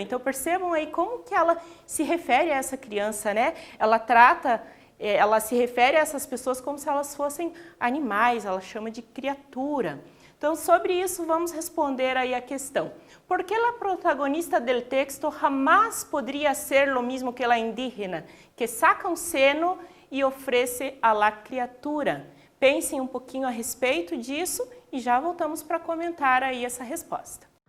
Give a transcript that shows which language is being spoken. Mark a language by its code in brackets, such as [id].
[pt] Então percebam aí como que ela se refere a essa criança, né? Ela se refere a essas pessoas como se elas fossem animais, ela chama de criatura. Então, sobre isso, vamos responder aí a questão. [es] ¿Por qué la protagonista del texto jamás podría ser lo mismo que la indígena, que saca [pt] um seno e oferece [es] a la criatura? [pt] Pensem um pouquinho a respeito disso e já voltamos para comentar aí essa resposta.